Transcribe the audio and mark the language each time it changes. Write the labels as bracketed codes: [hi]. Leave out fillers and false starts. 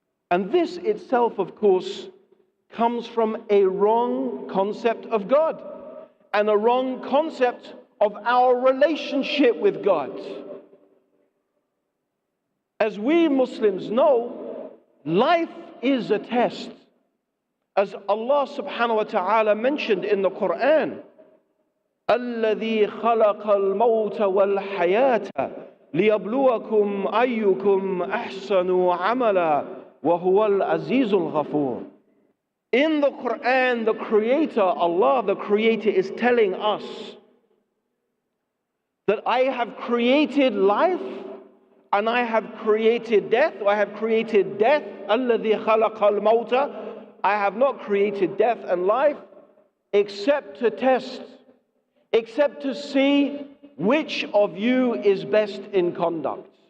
[en] And this itself, of course, comes from a wrong concept of God and a wrong concept of our relationship with God. As we Muslims know, life is a test. As Allah subhanahu wa ta'ala mentioned in the Quran, [ar] الذي خلق الموت والحياة ليبلوكم أيكم أحسن عملا وهو العزيز الغفور. [en] In the Quran, the Creator, Allah the Creator, is telling us that I have created life and I have created death. I have created death. [ar] الذي خلق الموت. [en] I have not created death and life except to test, except to see which of you is best in conduct.